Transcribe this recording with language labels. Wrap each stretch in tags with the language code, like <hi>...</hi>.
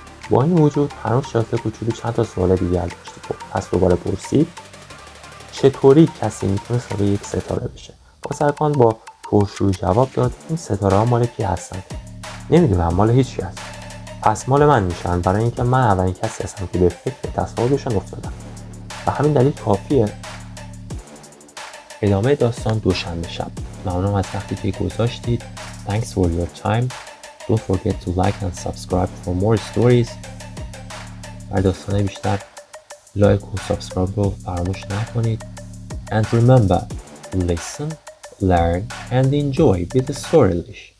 <fa>با این وجود هنوز شازده کوچولو چند تا سوال دیگر داشت. پس دوباره پرسید چطوری کسی میتونه صاحب یک ستاره بشه؟ بازرگان با پرشور جواب داد این ستاره ها مال کی هستن؟ نمیدونم، مال هیچ کی هست. پس مال من میشن، برای اینکه من اولین کسی هستم که به فکر تصاحبشون افتادم. و همین دلیل کافیه. ادامه داستان دوشنبه شب. ممنونم از وقتی که گذاشتید.</fa> <en>Thanks for your time. Don't forget to like and subscribe for more stories.</en> <fa>برای داستانهای بیشتر لایک و سابسکرایب رو فراموش نکنید.</fa> <en>And remember, listen, learn and enjoy with Storylish.</en>